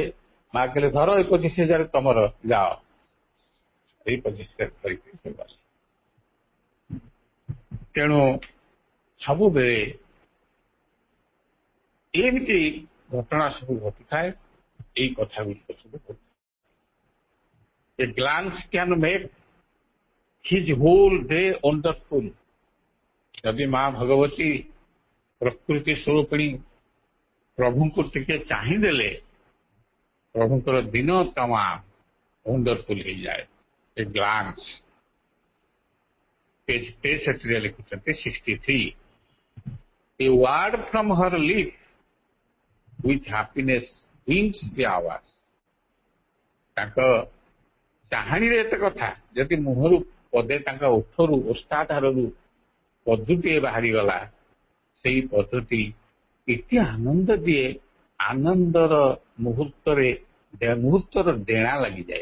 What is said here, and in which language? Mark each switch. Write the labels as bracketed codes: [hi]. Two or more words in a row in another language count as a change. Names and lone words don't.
[or] ମା କହିଲେ ଧର ଏ 25,000 ତମର, ଯାଅ। ଏଇ 25,000 ଧରିକି ସେ ଗଲେ। ତେଣୁ ସବୁବେଳେ ଏମିତି ଘଟଣା ସବୁ ଘଟିଥାଏ। ଏଇ କଥା ଗୁଡ଼ିକ ସବୁ ଘଟିଥାଏ। [en] A glance can make his whole day wonderful। [or] ଯଦି ମା ଭଗବତୀ ପ୍ରକୃତି ସ୍ୱରୂପିଣୀ ପ୍ରଭୁଙ୍କୁ ଟିକେ ଚାହିଁଦେଲେ, ପ୍ରଭୁଙ୍କର ଦିନ ତମାମ ୱଣ୍ଡରଫୁଲ ହେଇଯାଏ। [en] a glance. [or] ପେଜ 63 ଲେଖୁଛନ୍ତି 63। [en] A word from her lip with happiness wins the hours। [or] ତାଙ୍କ ଚାହାଣୀରେ ଏତେ କଥା, ଯଦି ମୁହଁରୁ ପଦେ ତାଙ୍କ ଓଠରୁ ଓଷ୍ଠାଧାରରୁ ପଦୁଟିଏ ବାହାରିଗଲା, ସେଇ ପଦଟି ଏତେ ଆନନ୍ଦ ଦିଏ, ଆନନ୍ଦର ମୁହୂର୍ତ୍ତର ଡେଣା ଲାଗିଯାଏ।